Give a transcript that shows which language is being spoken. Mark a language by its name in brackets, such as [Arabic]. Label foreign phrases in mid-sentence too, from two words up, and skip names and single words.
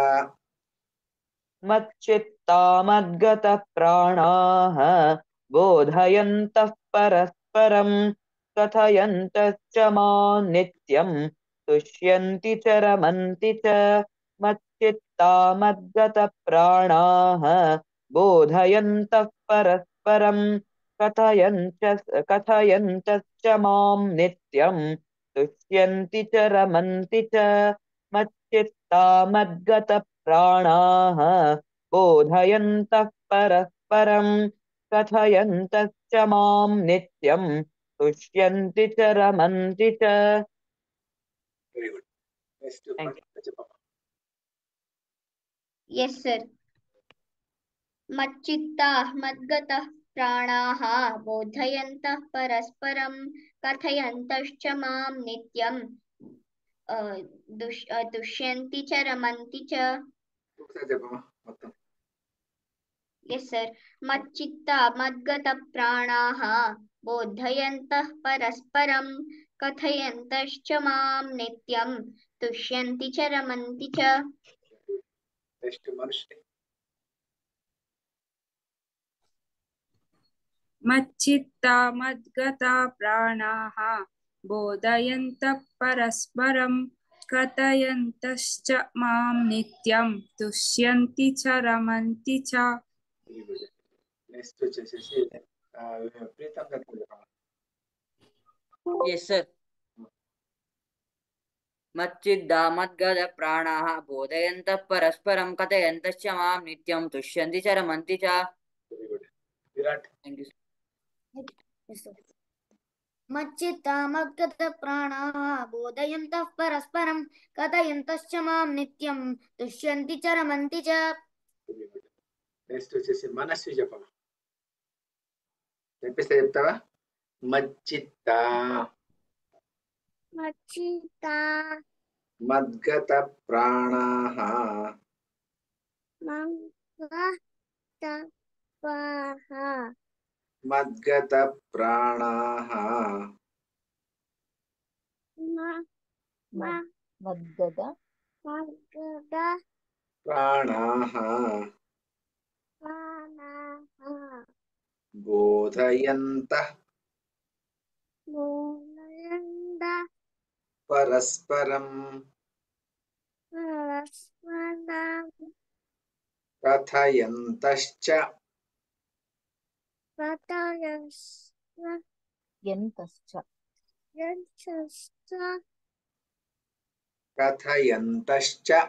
[Sanskrit] మచ్చిత్తా మద్గత ప్రాణాః బోధయంతః పరస్పరం కథయంతశ్చ మాం నిత్యం తుష్యంతి చ రమంతి చ మచ్చిత్తా మద్గత ప్రాణాః బోధయంతః పరస్పరం परस्परं कथयन्तश्च मां नित्यं तुष्यन्ति च रमन्ति च मच्चित्ता मद्गतप्राणाः बोधयन्तः परस्परं कथयन्तश्च मां नित्यं तुष्यन्ति च रमन्ति च. [English] Very good. Next Thank you. [Telugu] చెప్పమ్మా. [English] Yes, sir. [Sanskrit] मच्चित्ताः मद्गतः प्राणाः बोधयन्तः परस्परं कथयन्तश्च मां नित्यं तुष्यन्ति च रमन्ति च. [Telugu] ఒకసారి చెప్పమ్మా మొత్తం. [English] Yes, sir. [Sanskrit] मच्चित्ता मद्गतप्राणाः बोधयन्तः परस्परं कथयन्तश्च मां नित्यं तुष्यन्ति च रमन्ति च. [Telugu] నెక్స్ట్ మనుషుని. [Sanskrit] मच्चित्ता मद्गता प्राणाः बोधयन्तः परस्परं कथयन्तश्च मां नित्यं तुष्यन्ति च रमन्ति च. [English] very good. [Telugu] నెక్స్ట్ వచ్చేసేసి ప్రీతం గారు చెప్పమ్మా. [English] Yes, sir. [Sanskrit] मच्चिद्दा मद्गद प्राणाः बोधयन्तः परस्परं कथयन्तश्च मां नित्यं तुष्यन्ति च रमन्ति च. [English] Very good. విరాట్. Thank you. [Sanskrit] मच्चित्ता मद्गतप्राणाः बोधयन्तः परस्परं कथयन्तश्च मां नित्यं तुष्यन्ति च रमन्ति च. [English] very good. [Telugu] నెక్స్ట్ వచ్చేసి మనస్వి చెప్పమ్మా. చెప్పిస్తే చెప్తావా? మచ్చిత్తా [Sanskrit] मच्चित्ता మద్గత ప్రాణాః మద్గత ప్రాణాః मद्गत ప్రాణాః బోధయంతః పరస్పరం కథయంతశ్చ కథయంతశ్చ